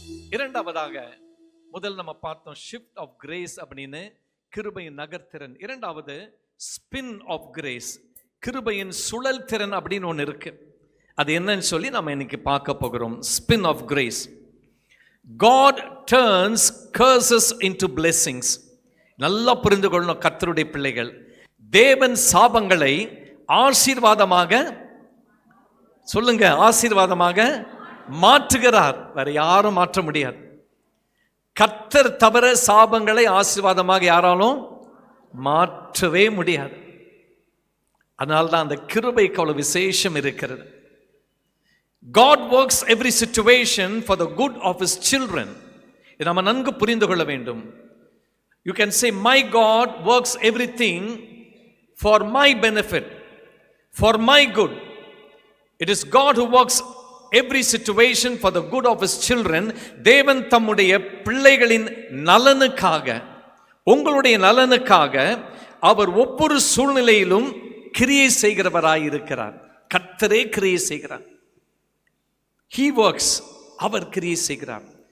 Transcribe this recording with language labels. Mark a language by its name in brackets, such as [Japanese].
[Tamil] இரண்டாவதாக, முதல் நம்ம பார்த்தோம் [English] shift of grace [Tamil] அப்படின்னு, கிருபையின் நகர்த்திறன். இரண்டாவது [English] spin of grace, [Tamil] கிருபையின் சுழல் திறன் அப்படின்னு ஒன்று இருக்கு. அது என்னன்னு சொல்லி நம்ம இன்னைக்கு பார்க்க போகிறோம். [English] Spin of grace. God turns curses into blessings. [Tamil] நல்லா புரிந்து கொள்ளணும் கர்த்தருடைய பிள்ளைகள். தேவன் சாபங்களை ஆசீர்வாதமாக, சொல்லுங்க, ஆசீர்வாதமாக மாற்றுகிறார். வேற யாரும் மாற்ற முடியாது. கர்த்தர் தவிர சாபங்களை ஆசீர்வாதமாக யாராலும் மாற்றவே முடியாது. அதனால்தான் அந்த கிருபைக்கு அவ்வளவு விசேஷம் இருக்கிறது. [English] God works every situation for the good of his children. [Tamil] இதை நம்ம நன்கு புரிந்து கொள்ள வேண்டும். [English] You can say, my God works everything for my benefit, for my good. It is God who works every situation for the good of his children. [Tamil] தேவன் தம்முடைய பிள்ளைகளின் நலனுக்காக, உங்களுடைய நலனுக்காக அவர் ஒவ்வொரு சூழ்நிலையிலும் கிரியை செய்கிறவராய் இருக்கிறார். கர்த்தரே கிரியை செய்கிறார். [English] He works, [Tamil] அவர் கிரியை செய்கிறார்.